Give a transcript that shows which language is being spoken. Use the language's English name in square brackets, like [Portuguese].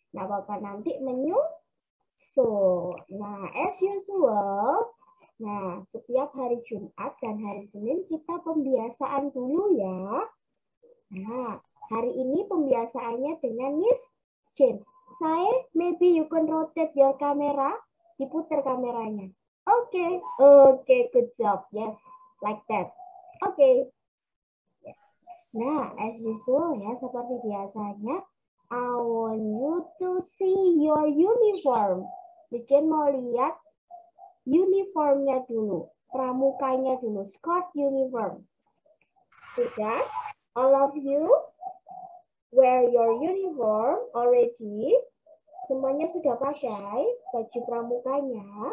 [Indonesian] Nah, Bapak nanti menyusul. Nah, [English] as usual, [Indonesian] nah, setiap hari Jumat dan hari Senin kita pembiasaan dulu ya. Nah, hari ini pembiasaannya dengan Miss Jane. [English] Saya, maybe you can rotate your camera. [Indonesian] Diputar kameranya. [English] Oke, good job. Yes, like that. Oke. Nah, as usual ya, [Indonesian] seperti biasanya, [English] I want you to see your uniform. [Indonesian] Miss Jane mau lihat uniformnya dulu, pramukanya dulu, [English] skirt uniform. [Indonesian] Sudah? [English] All of you wear your uniform already. [Indonesian] Semuanya sudah pakai baju pramukanya.